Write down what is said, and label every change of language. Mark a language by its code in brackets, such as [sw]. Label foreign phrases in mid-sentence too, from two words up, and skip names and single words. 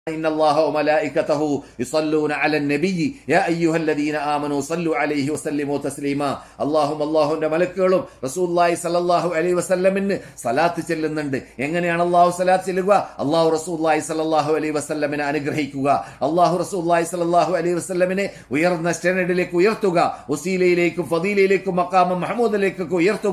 [ar] إن الله وملائكته يصلون على النبي يا أيها الذين آمنوا صلوا عليه وسلموا تسليما [ml] അല്ലാഹുവിന്റെ മലക്കുകളും [ar] رسول الله صلى الله عليه وسلم [ml] സലാത്ത് ചെല്ലുന്നുണ്ട്. എങ്ങനെയാണ് അല്ലാഹു സലാത്ത് ചെല്ലുക? അല്ലാഹു [ar] رسول الله صلى الله عليه وسلم [ml] അനുഗ്രഹിക്കുക, അല്ലാഹു [ar] رسول الله صلى الله عليه وسلم [ml] ഉയർന്ന സ്റ്റാൻഡേർഡിലേക്ക് ഉയർത്തുക, വസീലയിലേക്കും ഫദീലയിലേക്കും മഖാമ മഹ്മൂദിലേക്കൊക്കെ ഉയർത്തുക.